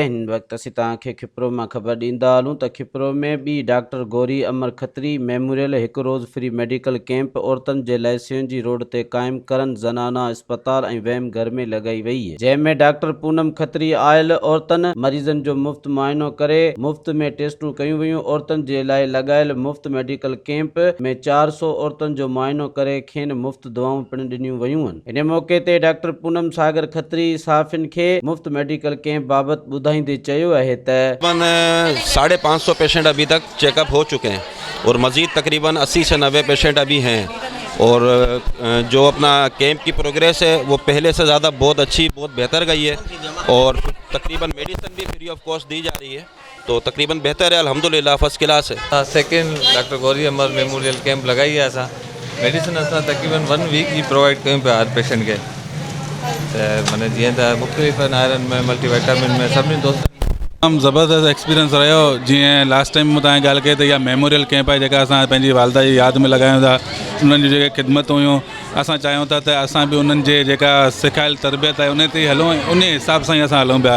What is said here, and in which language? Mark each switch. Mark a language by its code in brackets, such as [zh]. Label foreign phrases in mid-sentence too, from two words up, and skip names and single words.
[sd] हिन वक्त असीं तव्हांखे खिपरो में ख़बर ॾींदा हलूं त खिपरो में बि डॉक्टर गौरी अमर खत्री मेमोरियल हिकु रोज़ [en] free medical camp [sd] औरतुनि जे लाइ सिंजी रोड ते क़ाइमु करण ज़नाना अस्पताल ऐं वहम घर में लगाई वई है, जंहिंमें डॉक्टर पूनम खत्री आयल औरतुनि मरीज़नि जो मुफ़्त मुआइनो करे मुफ़्त में टेस्टूं कयूं वयूं। औरतुनि जे लाइ लॻायल मुफ़्त [en] medical camp [sd] में 400 औरतुनि जो मुआइनो करे खेनि मुफ़्त दवाऊं पिणु ॾिनियूं वयूं आहिनि। इन मौके ते डॉक्टर पूनम सागर खत्री साफ़िन के मुफ्त [en] medical camp [sd] बाबत बुधाइंदे चयो है त [ur] 550 پیشنٹ ابھی تک چیک اپ ہو چکے ہیں اور مزید تقریباً 80 سے 90 پیشنٹ ابھی ہیں. اور جو اپنا کیمپ کی پروگریس ہے وہ پہلے سے زیادہ بہت اچھی، بہت بہتر گئی ہے اور تقریباً میڈیسن بھی [en] free of cost [ur] دی جا رہی ہے، تو تقریباً بہتر ہے، الحمدللہ [en] first class [ur] ہے. [sd] सेकेंड डॉक्टर गौरी अमर मेमोरियल कैंप लगाई है। असां मेडिसिन असां तकरीबन 1 वीक जी प्रोवाइड कयूं पिया हर पेशेंट के। मैंने जीअं त मुख़्तलिफ़ आयरन में मल्टीविटामिन में सभिनी दोस्तनि तमामु ज़बरदस्त एक्सपीरियंस रहियो। जीअं [en] last time [sd] मूं तव्हांजी ॻाल्हि कई त इहा [en] memorial camp [sd] आहे जेका असां पंहिंजी वालदा जी यादि में लॻायूं था। उन्हनि जी जेके ख़िदमत हुयूं, असां चाहियूं था त असां बि उन्हनि जे जेका सिखायल तरबियत आहे उन ते हलूं ऐं उन हिसाब सां ई असां हलूं पिया।